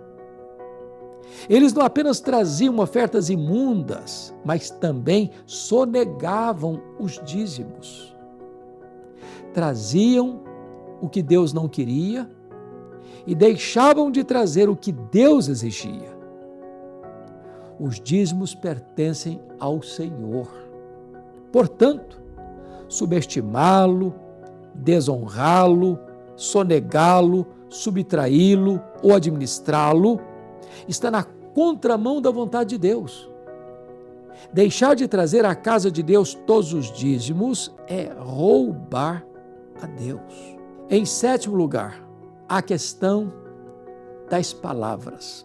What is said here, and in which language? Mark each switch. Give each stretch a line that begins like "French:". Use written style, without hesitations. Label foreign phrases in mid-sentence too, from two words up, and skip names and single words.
Portuguese: Eles não apenas traziam ofertas imundas, mas também sonegavam os dízimos. Traziam o que Deus não queria e deixavam de trazer o que Deus exigia. Os dízimos pertencem ao Senhor. Portanto, subestimá-lo, desonrá-lo, sonegá-lo, subtraí-lo ou administrá-lo está na contramão da vontade de Deus. Deixar de trazer à casa de Deus todos os dízimos é roubar a Deus. Em sétimo lugar, a questão das palavras.